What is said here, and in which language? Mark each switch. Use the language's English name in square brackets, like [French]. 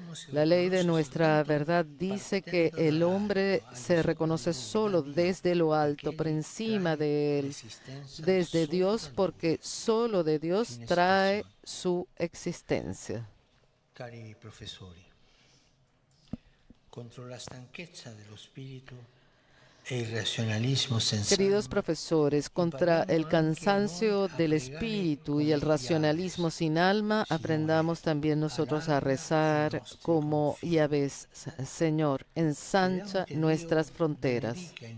[Spanish] La ley de nuestra verdad dice que el hombre se reconoce solo desde lo alto, por encima de él, desde Dios, porque solo de Dios trae su existencia. [Italian] Cari professori, contro la stanchezza dello spirito e il razionalismo senza [Spanish] Queridos profesores, contra el cansancio del espíritu y el racionalismo sin alma, aprendamos también nosotros a rezar como Yahvé: Señor, ensancha nuestras fronteras.